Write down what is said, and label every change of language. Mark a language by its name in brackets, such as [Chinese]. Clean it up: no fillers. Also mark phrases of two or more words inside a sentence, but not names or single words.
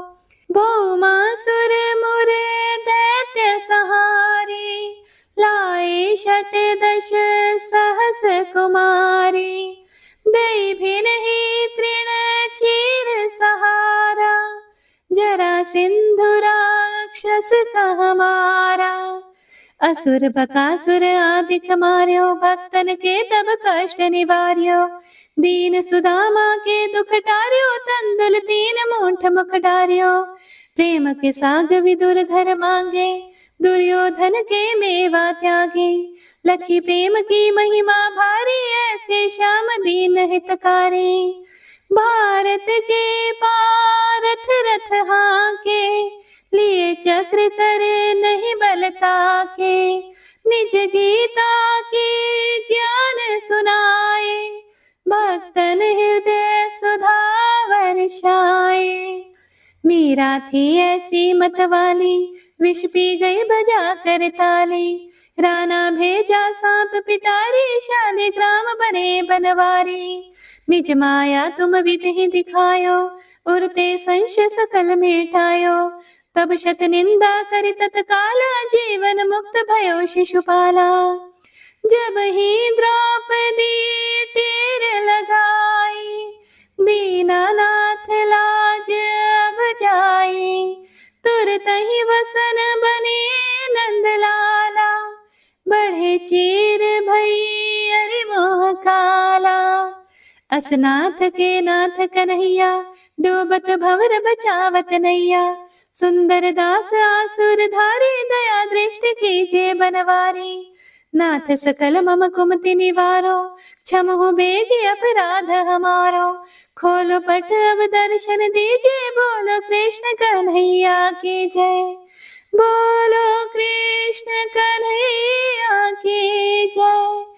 [Braj] भौमासुर मुर दैत्य सहारी, लाए 68 सहस कुमारी। दई भिन ही तृण चीर सहारा, जरा सिंधु राक्षस कह मारा। असुर बकासुर आदिक मार्यो, भक्तन के तब कष्ट निवार्यो। दीन सुदामा के दुख टार्यो, तंदुल 3 मूठ मुख डार्यो। प्रेम के साग विदुर घर मांगे, दुर्योधन के मेवा त्यागे। लखी प्रेम की महिमा भारी, ऐसे श्याम दीन हितकारी। भारत के पारथ रथ हाके, लिए चक्र करे नहीं बलता के। निज गीता के ज्ञान सुनाए, भक्तन हृदय सुधा वर्षाए। मीरा थी ऐसी मतवाली, विष पी गई बजा कर ताली। राणा भेजा सांप पिटारी, शालिग्राम बने बनवारी। निज माया तुम विधि दिखायो, उरते संशय सकल मिटायो। तब शत निंदा कर तत्काला, जीवन मुक्त भयो शिशुपाला। जब ही द्रौपदी टेर लगाई, दीनानाथ लाज अब जाई। तुरत ही वसन बने नंद लाला, बढ़े चीर भई अरि मोह काला। असनाथ के नाथ कन्हैया, डूबत भंवर बचावत नैया। सुंदर दास आसुर धारी, दया दृष्टि कीजे बनवारी। नाथ सकल मम कुमति निवारो, क्षमहु बेगी अपराध हमारो। [Hindi] खोलो पट अब दर्शन दीजिए, बोलो कृष्ण कन्हैया की जय। बोलो कृष्ण कन्हैया की जय।